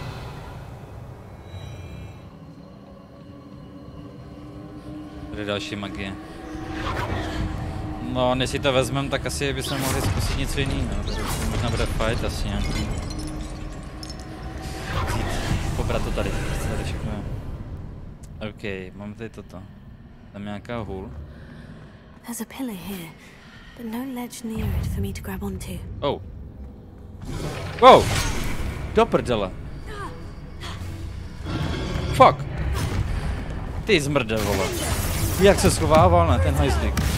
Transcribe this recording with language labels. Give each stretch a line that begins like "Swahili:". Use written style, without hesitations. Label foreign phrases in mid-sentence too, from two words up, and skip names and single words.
Czech: Tady další magie. No, než si to vezmeme, tak asi bychom mohli zkusit něco jiného. Tady možná bude fight asi nějaký. Pobrat to tady. Tady všechno je. OK, mám tady toto. Tam nějaká hůl.
English: There's a pillar here, but no ledge near it for me to grab onto. Oh. Wow!
Czech: Do prdele. Fuck! Ty zmrde, vole. Jak se schovával, ne, ten hajzlík.